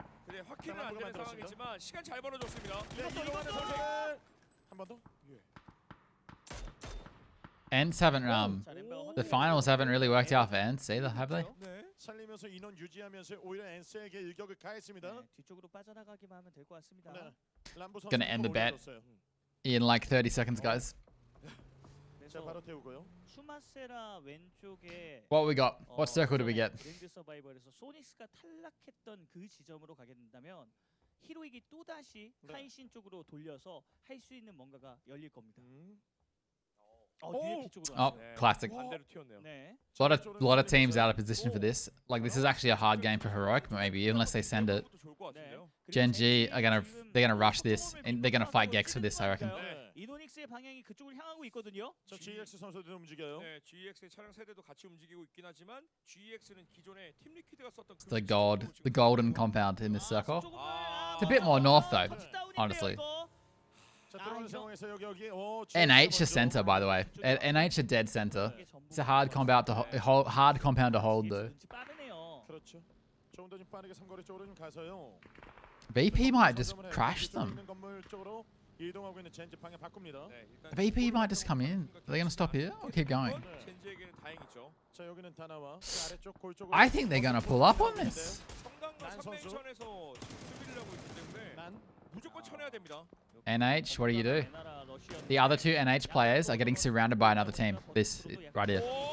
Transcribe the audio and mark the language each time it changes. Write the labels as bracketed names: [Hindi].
[Korean] 그래, 확실은 안 되는 상황이지만 시간 잘 벌어줬습니다. 이동하는 선수는 한 번 더. [English] Ents haven't the finals haven't really worked out for Ents either, have they? [Korean] 살리면서 인원 유지하면서 오히려 엔스에게 일격을 가했습니다. 뒤쪽으로 빠져나가기만 하면 될 것 같습니다. [English] Gonna end the bet in like 30 seconds, guys. [Korean] 자, 바로 태우고요. 슈마세라 왼쪽에 [English] What we got? What circle do we get? [Korean] 그랜드 서바이벌에서 소닉스가 탈락했던 그 지점으로 가게 된다면 히로익이 또 다시 카이신 쪽으로 돌려서 할 수 있는 뭔가가 열릴 겁니다. [English] Oh, classic. [Korean] 네. [English] A lot of teams out of position for this. Like this is actually a hard game for Heroic, maybe unless they send it. Gen G are they're gonna rush this and they're gonna fight Gex for this, I reckon. [Korean] 이노닉스의 방향이 그쪽을 향하고 있거든요. 저 GX 선수들도 움직여요. 네, GX의 차량 세대도 같이 움직이고 있긴 하지만 GX는 기존에 팀 리퀴드가 썼던 [English] It's the golden compound in this circle. It's a bit more north though, honestly. NH is center, by the way. NH are dead center. It's a hard compound to hold though. [Korean] 그렇죠. 조금 더 좀 빠르게 삼거리 쪽으로 좀 가서요. [English] VP might just crash them. [Korean] 이동하고 있는 젠지 방향 바꿉니다. [English] VP might just come in. Are they gonna stop here or keep going? [Korean] 젠지에게는 다행이죠. 자, 여기는 다 나와. 아래쪽 골 쪽으로. [English] I think they're gonna pull up on this. [Korean] 성당과 3랭천에서 수비를 하고 있기 때문에 무조건 쳐내야 됩니다. [English] NH, what do you do? The other two NH players are getting surrounded by another team. This right here.